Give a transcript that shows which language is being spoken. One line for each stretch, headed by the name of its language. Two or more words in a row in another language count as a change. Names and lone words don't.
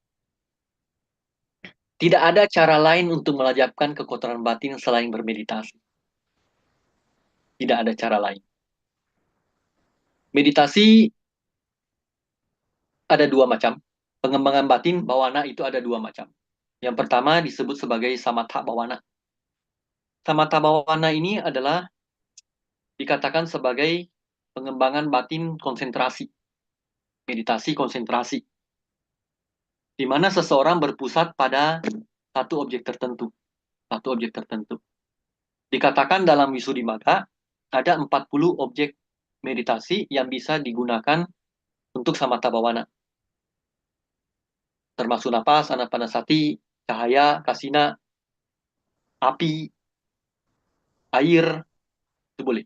Indonesian: Tidak ada cara lain untuk melajapkan kekotoran batin selain bermeditasi. Tidak ada cara lain. Meditasi ada dua macam. Pengembangan batin bawana itu ada dua macam. Yang pertama disebut sebagai
Pali: samatha bawana. Samatha bawana
Indonesian: ini adalah dikatakan sebagai pengembangan batin konsentrasi, meditasi konsentrasi, di mana seseorang berpusat pada satu objek tertentu, satu objek tertentu. Dikatakan dalam Visuddhimagga ada 40 objek meditasi yang bisa digunakan untuk
Pali: samatha bawana,
Indonesian: termasuk napas, anapanasati, cahaya, kasina, api, air, itu boleh.